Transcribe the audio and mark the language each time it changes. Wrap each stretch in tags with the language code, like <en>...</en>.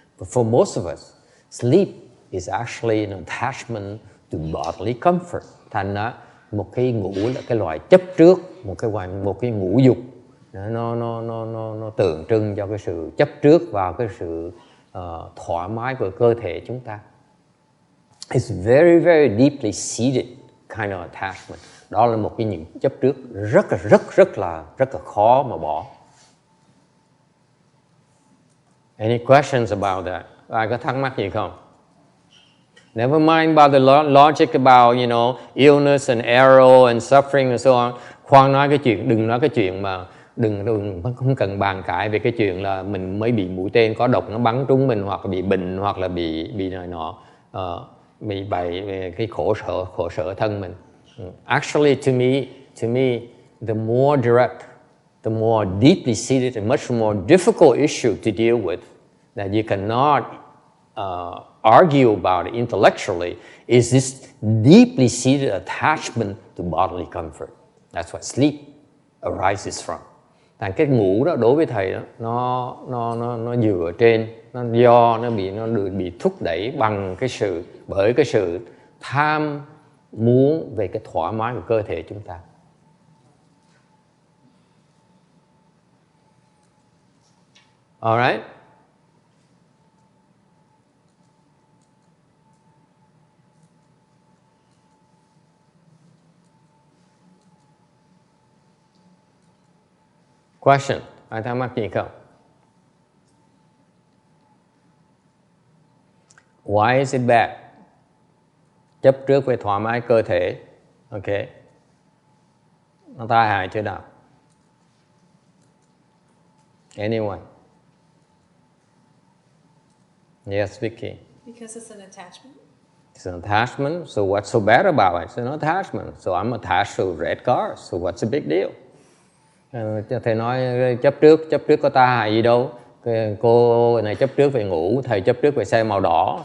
<en>But for most of us, sleep is actually an attachment to bodily comfort.</en> <vi>Thành ra một cái ngủ là cái loại chấp trước, một cái ngũ dục. Nó tượng trưng cho cái sự chấp trước vào cái sự thoải mái của cơ thể chúng ta.</vi> <en>It's very, very deeply seated kind of attachment.</en> <vi>Đó là một cái những chấp trước rất là khó mà bỏ.</vi> <en>Any questions about that?</en> <vi>Ai có thắc mắc gì không?</vi> <en>Never mind about the logic about, illness and error and suffering and so on.</en> <vi>Khoan nói cái chuyện, đừng nói cái chuyện mà đừng không cần bàn cãi về cái chuyện là mình mới bị mũi tên có độc nó bắn trúng mình, hoặc là bị bệnh, hoặc là bị này nọ, bị bày về cái khổ sở thân mình.</vi> <en>Actually, to me, the more direct, the more deeply seated and much more difficult issue to deal with that you cannot argue about it intellectually is this deeply seated attachment to bodily comfort. That's what sleep arises from.</en> <vi>Thành cái ngủ đó đối với thầy đó, nó dựa trên, nó bị thúc đẩy bởi cái sự tham muốn về cái thoải mái của cơ thể chúng ta.</vi> <en>Alright?</en> <vi>Question. Ai thắc mắc gì không?</vi> <en>Why is it bad?</en> <vi>Chấp trước về thoải mái cơ thể. Okay. Nó tai hại chỗ nào?</vi> <en>Anyone? Yes, Vicky. Because it's an attachment. It's an attachment. So what's so bad about it? It's an attachment. So I'm attached to red cars. So what's the big deal?</en> <vi>Thầy nói chấp trước có tai hại gì đâu. Cô này chấp trước về ngủ, thầy chấp trước về xe màu đỏ.</vi>